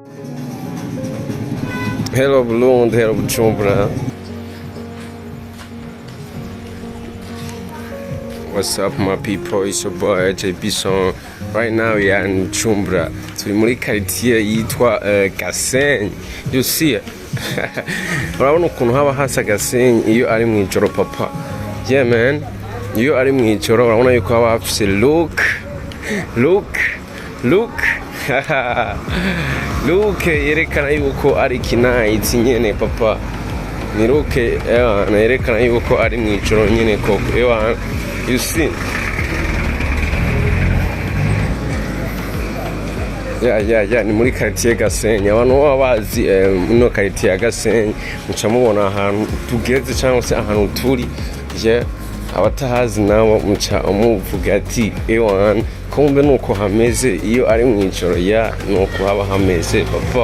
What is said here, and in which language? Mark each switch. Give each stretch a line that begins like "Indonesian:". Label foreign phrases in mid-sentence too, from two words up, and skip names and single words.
English: Hello Burundi, hello Bujumbura. What's up my people, it's your boy JB Song. Right now we are in Bujumbura.
Rundi: Turi muri quartier yitwa Gasenyi.
English: You see it?
Rundi: Urabona ukuntu haba hasa Gasenyi iyo ari mwijoro papa.
English: Yeah man,
Rundi: iyo ari mwijoro urabona yuko haba hafise look. Look yerekana yuko ari kinayitsi nyene papa. Ni look yerekana yuko ari mwijoro nyene koko.
English: You see? Yeah,
Rundi: ni muri Quartier Gasenyi. Abantu baba bazi ino Quartier ya Gasenyi muca mubona ahantu tugeze cyangwa se ahantu turi. Yeah, abatahazi nabo muca umuvuga ati ewan kumbe nuko hameze iyo ari mwijoro ya nuko haba hameze papa.